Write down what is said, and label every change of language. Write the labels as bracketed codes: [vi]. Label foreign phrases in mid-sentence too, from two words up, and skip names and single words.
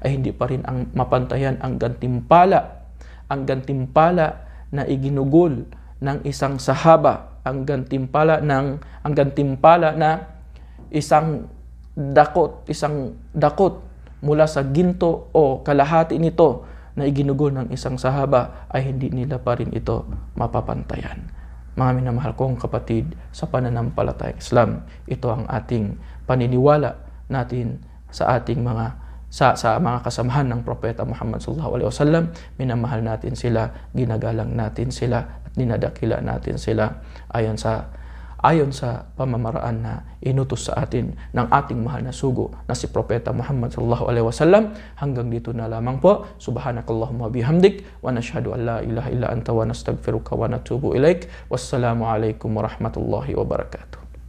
[tl] ang gantimpala na iginugol ng isang sahaba, ang gantimpala na isang dakot mula sa ginto o kalahati nito na iginugol ng isang sahaba, ay hindi nila pa rin ito mapapantayan. Mga minamahal kong kapatid, sa pananampalatayang Islam, ito ang ating paniniwala natin sa ating mga kasamahan ng Propeta Muhammad [ar] صلى الله عليه وسلم. [tl] Minamahal natin sila, ginagalang natin sila, at dinadakila natin sila ayon sa pamamaraan na inutos sa atin ng ating mahal na sugo na si Propeta Muhammad [ar] صلى الله عليه وسلم. [tl] Hanggang dito na lamang po. [ar] سبحانك اللهم بحمدك ونشهد أن لا إله إلا أنت ونستغفرك ونتوب إليك. والسلام عليكم ورحمة الله وبركاته.